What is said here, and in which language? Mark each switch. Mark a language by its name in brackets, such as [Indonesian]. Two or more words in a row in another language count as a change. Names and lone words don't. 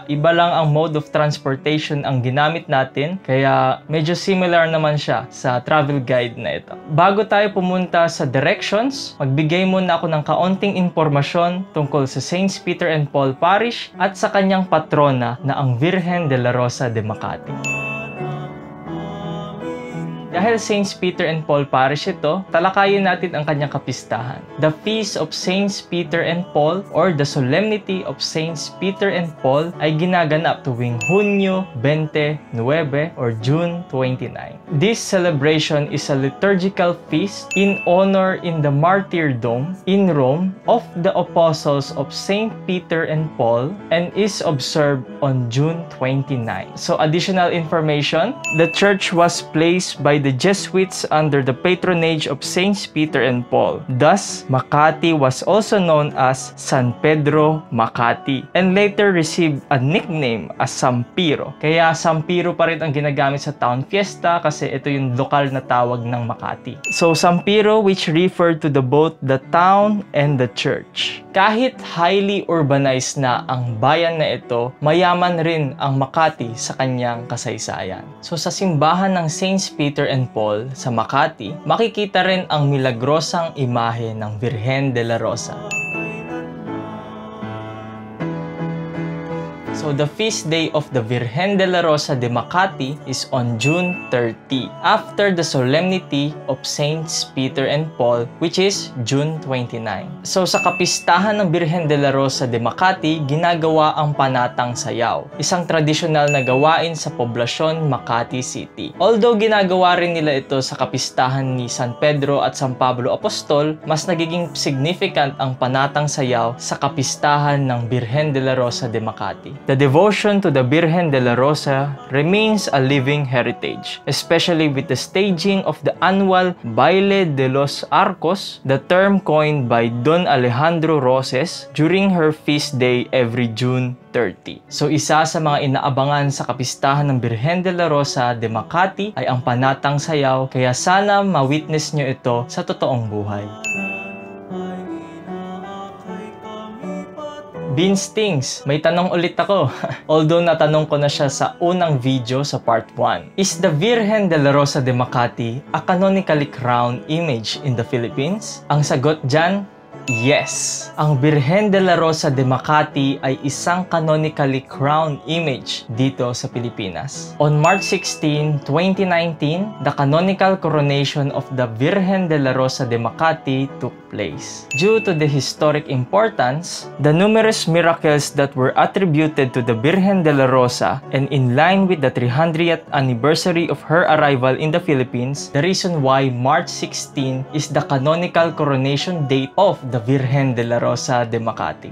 [Filipino] Iba lang ang [English] mode of transportation [Filipino] ang ginamit natin, kaya medyo similar naman siya sa [English] travel guide [Filipino] na ito. Bago tayo pumunta sa directions, magbigay muna ako ng kaunting impormasyon tungkol sa Saints Peter and Paul Parish at sa kanyang patrona na ang Virgen de la Rosa de Makati. Dahil Saints Peter and Paul Parish ito, talakayin natin ang kanyang kapistahan. The Feast of Saints Peter and Paul or the Solemnity of Saints Peter and Paul ay ginaganap tuwing Hunyo 29 or June 29. [English] This celebration is a liturgical feast in honor in the martyrdom in Rome of the apostles of Saint Peter and Paul and is observed on June 29. So additional information, the church was placed by the Jesuits under the patronage of Saints Peter and Paul. Thus, Makati was also known as San Pedro Makati and later received a nickname as Sampiro. [Filipino] Kaya Sampiro pa rin ang ginagamit sa [English] town fiesta [Filipino] kasi ito yung lokal na tawag ng Makati. [English] So Sampiro, which referred to both the town and the church. [Filipino] Kahit [English] highly urbanized [Filipino] na ang bayan na ito, mayaman rin ang Makati sa kanyang kasaysayan. So sa simbahan ng Saints Peter and Paul sa Makati, makikita rin ang milagrosang imahe ng Virgen de la Rosa. [English] So the feast day of the Virgen de la Rosa de Makati is on June 30, after the Solemnity of Saints Peter and Paul, which is June 29. [Filipino] So sa kapistahan ng Virgen de la Rosa de Makati, ginagawa ang panatang sayaw, isang tradisyonal na gawain sa Poblacion, Makati City. Although ginagawa rin nila ito sa kapistahan ni San Pedro at San Pablo Apostol, mas nagiging significant ang panatang sayaw sa kapistahan ng Virgen de la Rosa de Makati. [English] The devotion to the Virgen de la Rosa remains a living heritage, especially with the staging of the annual Baile de los Arcos, the term coined by Don Alejandro Roses during her feast day every June 30. [Filipino] So isa sa mga inaabangan sa kapistahan ng Virgen de la Rosa de Makati ay ang panatang sayaw, kaya sana ma-witness nyo ito sa totoong buhay. Vince Tings, may tanong ulit ako. Although natanong ko na siya sa unang video sa part 1. [English] Is the Virgen de la Rosa de Makati a canonically crowned image in the Philippines? [Filipino] Ang sagot dyan, yes! Ang Virgen de la Rosa de Makati ay isang [English] canonically crowned image [Filipino] dito sa Pilipinas. [English] On March 16, 2019, the canonical coronation of the Virgen de la Rosa de Makati took place. Due to the historic importance, the numerous miracles that were attributed to the Virgen de la Rosa, and in line with the 300th anniversary of her arrival in the Philippines, the reason why March 16 is the canonical coronation date of the Virgen de la Rosa de Makati.